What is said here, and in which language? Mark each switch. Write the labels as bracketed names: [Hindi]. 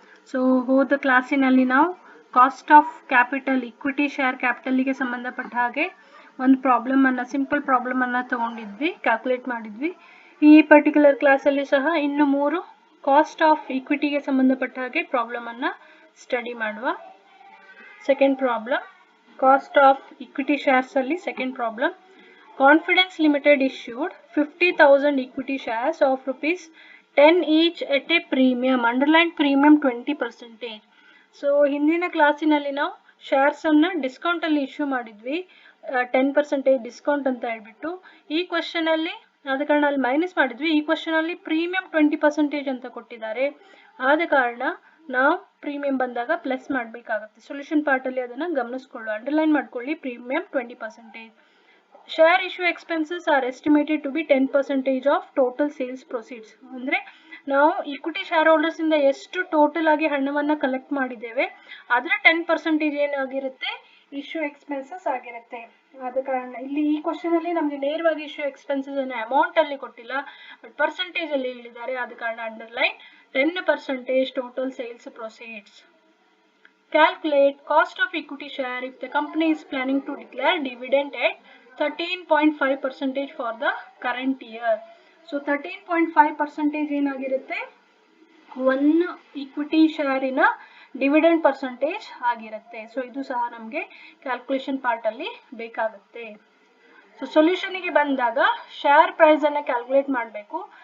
[Kannada] So ಹೋದ ಕ್ಲಾಸಿನಲ್ಲಿ ನಾವು cost of capital equity share ಕ್ಯಾಪಿಟಲ್ಗೆ ಸಂಬಂಧಪಟ್ಟ ಹಾಗೆ ಒಂದು ಪ್ರಾಬ್ಲಮನ್ನು ಸಿಂಪಲ್ ಪ್ರಾಬ್ಲಮನ್ನು ತಗೊಂಡಿದ್ವಿ, ಕ್ಯಾಲ್ಕುಲೇಟ್ ಮಾಡಿದ್ವಿ. ಈ ಪರ್ಟಿಕ್ಯುಲರ್ ಕ್ಲಾಸಲ್ಲಿ ಸಹ ಇನ್ನು 3 ಕಾಸ್ಟ್ ಆಫ್ ಇಕ್ವಿಟಿಗೆ ಸಂಬಂಧಪಟ್ಟ ಹಾಗೆ ಪ್ರಾಬ್ಲಮನ್ನು ಸ್ಟಡಿ ಮಾಡುವ. [English] Second problem cost of equity shares ಅಲ್ಲಿ second problem. Confidence limited issued 50,000 equity shares of rupees 10 each at a premium, underline premium 20%. [Kannada] So ಹಿಂದಿನ ಕ್ಲಾಸಿನಲ್ಲಿ ನಾವು ಶೇರ್ಸ್ ಅನ್ನ ಡಿಸ್ಕೌಂಟ್ ಅಲ್ಲಿ ಇಶ್ಯೂ ಮಾಡಿದ್ವಿ, 10% ಡಿಸ್ಕೌಂಟ್ ಅಂತ ಹೇಳ್ಬಿಟ್ಟು. ಈ ಕ್ವಶನ್ ಅಲ್ಲಿ ಆದ ಕಾರಣ ಅಲ್ಲಿ ಮೈನಸ್ ಮಾಡಿದ್ವಿ. ಈ ಕ್ವಶನ್ ಅಲ್ಲಿ ಪ್ರೀಮಿಯಂ 20% ಅಂತ ಕೊಟ್ಟಿದ್ದಾರೆ, ಆದ ಕಾರಣ ನಾವು ಪ್ರೀಮಿಯಂ ಬಂದಾಗ ಪ್ಲಸ್ ಮಾಡಬೇಕಾಗುತ್ತೆ. ಸೊಲ್ಯೂಷನ್ ಪಾರ್ಟ್ ಅಲ್ಲಿ ಅದನ್ನ ಗಮನಿಸ್ಕೊಳ್ಳಿ, ಅಂಡರ್ಲೈನ್ ಮಾಡ್ಕೊಳ್ಳಿ. Premium 20%. [English] Share issue expenses are estimated to be 10% of total sales proceeds. [Kannada] ಅಂದ್ರೆ ನಾವು ಇಕ್ವಿಟಿ ಶೇರ್ ಹೋಲ್ಡರ್ಸ್ ಇಂದ ಎಷ್ಟು ಟೋಟಲ್ ಆಗಿ ಹಣವನ್ನ ಕಲೆಕ್ಟ್ ಮಾಡಿದ್ದೇವೆ ಅದರ 10% ಏನಾಗಿರುತ್ತೆ, ಇಶ್ಯೂ ಎಕ್ಸ್ಪೆನ್ಸಸ್ ಆಗಿರುತ್ತೆ. ಆದ ಕಾರಣ ಇಲ್ಲಿ ಈ ಕ್ವಶನ್ ಅಲ್ಲಿ ನಮ್ಗೆ ನೇರವಾಗಿ ಇಶ್ಯೂ ಎಕ್ಸ್ಪೆನ್ಸಸ್ ಅನ್ನು ಅಮೌಂಟ್ ಅಲ್ಲಿ ಕೊಟ್ಟಿಲ್ಲ, ಬಟ್ ಪರ್ಸೆಂಟೇಜ್ ಅಲ್ಲಿ ಹೇಳಿದ್ದಾರೆ. ಆದ ಕಾರಣ [English] Underline 10% total sales proceeds. Calculate cost of equity share if the company is planning to declare dividend at 13.5% for the current year. [Kannada] So 13.5% ಏನಾಗಿರುತ್ತೆ, ಒನ್ ಇಕ್ವಿಟಿ ಶೇರಿನ ಡಿವಿಡೆಂಡ್ ಪರ್ಸೆಂಟೇಜ್ ಆಗಿರುತ್ತೆ. So ಇದು ಸಹ ನಮಗೆ ಕ್ಯಾಲ್ಕುಲೇಷನ್ ಪಾರ್ಟ್ ಅಲ್ಲಿ ಬೇಕಾಗುತ್ತೆ. ಸೊ ಸೊಲ್ಯೂಷನ್ಗೆ ಬಂದಾಗ share price ಅನ್ನ calculate ಮಾಡಬೇಕು.